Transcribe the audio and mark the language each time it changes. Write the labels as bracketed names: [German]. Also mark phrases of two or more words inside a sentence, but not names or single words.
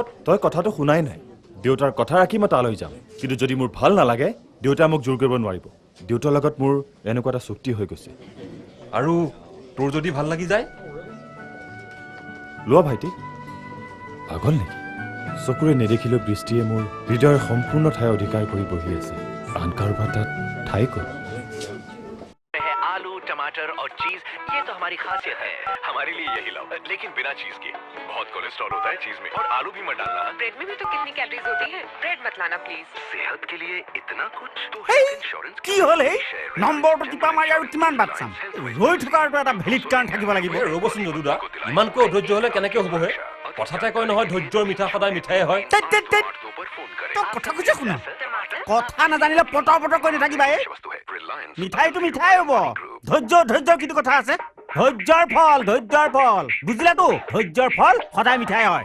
[Assamese] তই কথাটো শুনাই নাই দেউতাৰ কথা ৰাখি মই তালৈ যাম কিন্তু যদি মোৰ ভাল নালাগে দেউতাই মোক জোৰ কৰিব নোৱাৰিব দেউতাৰ লগত মোৰ এনেকুৱা এটা চুক্তি হৈ গৈছে আৰু তোৰ যদি ভাল লাগি যায় লোৱা ভাইটি পাগল নেকি চকুৰে নেদেখিলেও বৃষ্টিয়ে মোৰ হৃদয়ৰ সম্পূৰ্ণ ঠাই অধিকাৰ কৰি বহি আছে আন কাৰোবাৰ তাত ঠাই ক'ত [Hindi] आलू टमाटर और चीज ये तो हमारी खासियत है हमारे लिए यही लाओ लेकिन बिना चीज के बहुत कोलेस्ट्रॉल होता है चीज में और आलू भी मत डालना ब्रेड में भी तो कितनी कैलोरीज होती है ब्रेड मत लाना प्लीज सेहत के लिए इतना कुछ तो [English] health insurance [Assamese] কি হ'ল এই নম্বৰটো টিপা মাৰি আৰু কিমান বাট চাম ৰৈ থকাৰটো এটা ভেলিড কাৰণ থাকিব লাগিব ৰ'বচোন যদুদা ইমানকৈ অধৈৰ্য হ'লে কেনেকৈ হ'ব হে কথাতে কয় নহয় ধৈৰ্যৰ মিঠা সদায় মিঠাই হয় তেত, তেত, তেত। তই কথা কৈছে শুনা কথা নাজানিলে পটৰ পটৰ কৈ নাথাকিবা এই মিঠাইটো মিঠাই হ'ব ধৈৰ্যৰ কিটো কথা আছে ধৈৰ্যৰ ফল বুজিলাতো ধৈৰ্যৰ ফল সদায় মিঠাই হয়